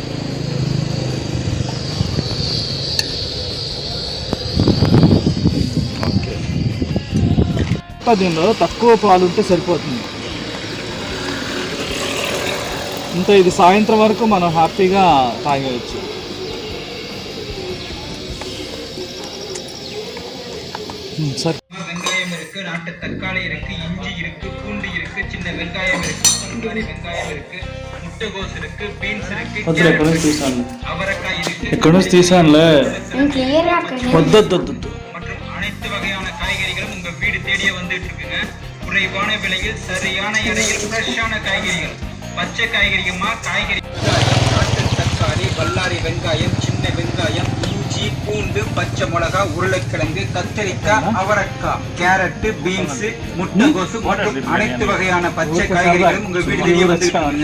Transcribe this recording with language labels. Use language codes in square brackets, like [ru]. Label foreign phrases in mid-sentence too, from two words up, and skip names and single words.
[te] ఓకే, దీనిలో తక్కువ పాలు ఉంటే సరిపోతుంది. ఇంత ఇది సాయంత్రం వరకు మనం హ్యాపీగా తాగేయచ్చు. సరే, [ta] வெங்காயம் இருக்கு, நாட்டு தக்காளி இருக்கு, இஞ்சி இருக்கு, பூண்டு இருக்கு, சின்ன வெங்காயம் இருக்கு, பல்லாரி வெங்காயம் இருக்கு, முட்டைகோஸ் இருக்கு, பீன்ஸ் இருக்கு, அவரைக்காய் இருக்கு. [te] ఇక్కడ నుంచి తీసానులే, వద్దొద్దు. [ta] மற்றும் அனைத்து வகையான காய்கறிகளும் உங்க வீடு தேடியே வந்துட்டு இருக்குங்க. குறைவான விலையில் சரியான எடையில் ஃப்ரெஷ்ஷான காய்கறிகள். பச்சை காய்கறியுமா காய்கறி, நாட்டு தக்காளி, பல்லாரி வெங்காயம், சின்ன வெங்காயம், இஞ்சி, பூண்டு, பச்சை மிளகா, உருளைக்கிழங்கு, கத்திரிக்காய், அவரைக்காய், கேரட், பீன்ஸ், முட்டைகோசு மற்றும் அனைத்து வகையான பச்சை காய்கறிகளும் உங்க வீடு தேடியே வந்துருக்காங்க.